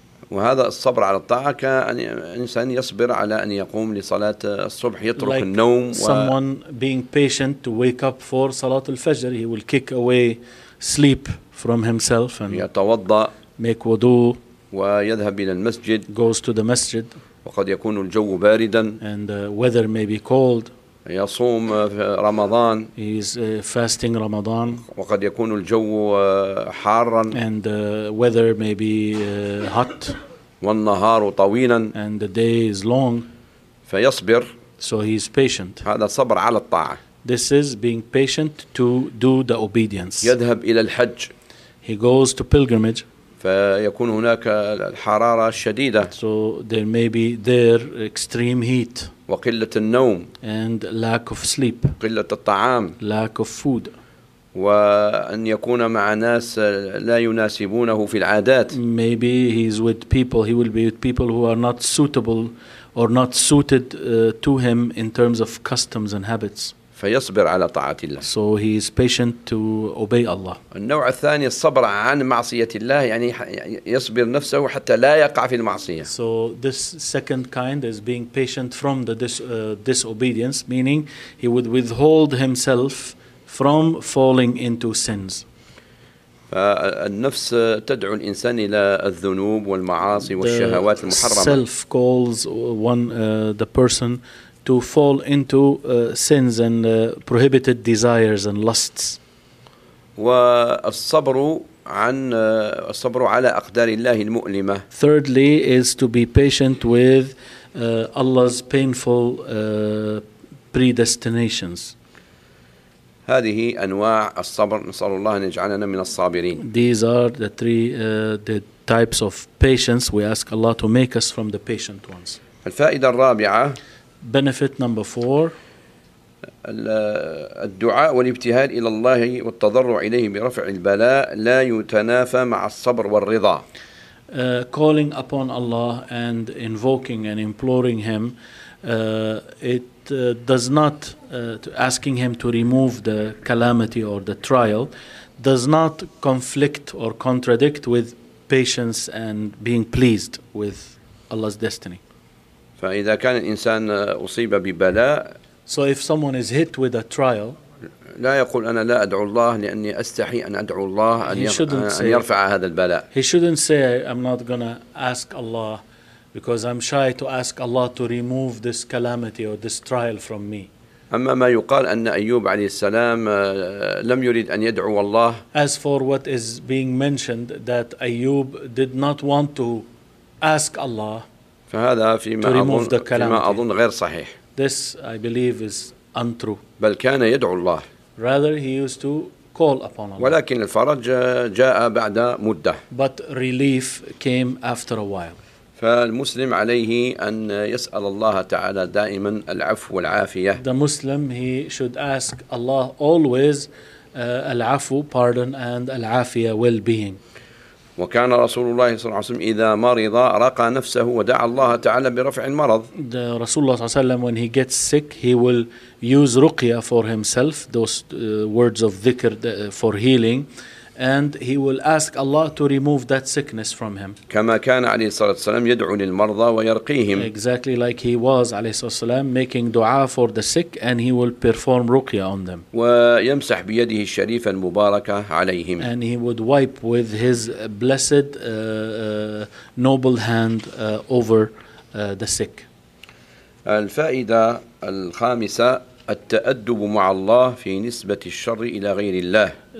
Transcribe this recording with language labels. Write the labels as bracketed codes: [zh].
[ar] وهذا الصبر على الطاعة كأن الإنسان يصبر على أن يقوم لصلاة الصبح يترك [en] like [ar] النوم. [en] Someone being patient to wake up for [ar] صلاة الفجر, [en] he will kick away sleep from himself and [ar] يتوضأ, [en] make wudu, [ar] ويذهب إلى المسجد, [en] goes to the masjid, [ar] وقد يكون الجو باردا, [en] and the weather may be cold. [ar] يصوم رمضان. [en] He is fasting Ramadan. [ar] وقد يكون الجو حارا. [en] And the weather may be hot. [ar] والنهار طويلا. [en] And the day is long. [ar] فيصبر. [en] So he is patient. [ar] هذا صبر على الطاعة. [en] This is being patient to do the obedience. [ar] يذهب إلى الحج. [en] He goes to pilgrimage. [ar] فيكون هناك الحرارة الشديدة. [en] So there may be there extreme heat. [ar] وقلة النوم. [en] And lack of sleep. [ar] قلة الطعام. [en] Lack of food. [ar] وأن يكون مع ناس لا يناسبونه في العادات. [en] Maybe he's with people. He will be with people who are not suitable or not suited to him in terms of customs and habits. [ar] فيصبر على طاعة الله. [en] So he is patient to obey Allah. [ar] النوع الثاني الصبر عن معصية الله يعني يصبر نفسه حتى لا يقع في المعصية. [en] So this second kind is being patient from the disobedience, meaning he would withhold himself from falling into sins. [ar] النفس تدعو الإنسان إلى الذنوب والمعاصي والشهوات المحرمة. [en] The self calls one the person to fall into sins and prohibited desires and lusts. [ar] والصبر عن الصبر على أقدار الله المؤلمة. [en] Thirdly is to be patient with Allah's painful predestinations. [ar] هذه أنواع الصبر نسأل الله أن يجعلنا من الصابرين. [en] These are the three the types of patience. We ask Allah to make us from the patient ones. [ar] الفائدة الرابعة. [en] Benefit number four. [ar] الدعاء والابتهال إلى الله والتضرع إليه برفع البلاء لا يتنافى مع الصبر والرضا. [en] Calling upon Allah and invoking and imploring Him, asking Him to remove the calamity or the trial, does not conflict or contradict with patience and being pleased with Allah's destiny. [ar] فإذا كان الإنسان أصيب ببلاء. [en] So if someone is hit with a trial. [ar] لا يقول أنا لا أدعو الله لأني أستحي أن أدعو الله أن يرفع هذا البلاء. [en] He shouldn't say I'm not gonna ask Allah because I'm shy to ask Allah to remove this calamity or this trial from me. [ar] أما ما يقال أن أيوب عليه السلام لم يريد أن يدعو الله. [en] As for what is being mentioned that Ayub did not want to ask Allah. [ar] فهذا فيما أظن غير صحيح. [en] This I believe is untrue. [ar] بل كان يدعو الله. [en] Rather he used to call upon Allah. [ar] ولكن الفرج جاء بعد مدة. [en] But relief came after a while. [ar] فالمسلم عليه أن يسأل الله تعالى دائما العفو والعافية. [en] The Muslim he should ask Allah always العفو pardon and العافية well-being. [ar] وكان رسول الله صلى الله عليه وسلم إذا مرض رقى نفسه ودعا الله تعالى برفع المرض. [en] The [ar] رسول الله صلى الله عليه وسلم [en] when he gets sick he will use ruqya for himself those words of dhikr for healing and he will ask Allah to remove that sickness from him. [ar] كما كان عليه الصلاة والسلام يدعو للمرضى ويرقيهم. [en] Exactly like he was [ar] عليه الصلاة والسلام [en] making dua for the sick and he will perform ruqya on them. [ar] ويمسح بيده الشريفة المباركة عليهم. [en] And he would wipe with his blessed noble hand over the sick. [ar] الفائدة الخامسة التأدب مع الله في نسبة الشر إلى غير الله.